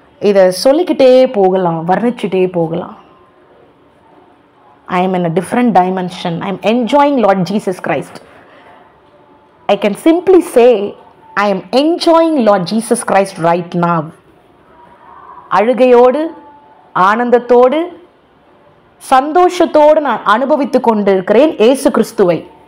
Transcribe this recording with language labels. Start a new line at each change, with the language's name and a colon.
Tamil: இதை சொல்லிக்கிட்டே போகலாம், வர்ணிச்சுட்டே போகலாம்.
English: I am in a different dimension. I am enjoying Lord Jesus Christ. I can simply say I am enjoying Lord Jesus Christ right now.
Tamil: அழுகையோடு, ஆனந்தத்தோடு, சந்தோஷத்தோடு நான் அனுபவித்துக் கொண்டிருக்கிறேன் இயேசு கிறிஸ்துவை.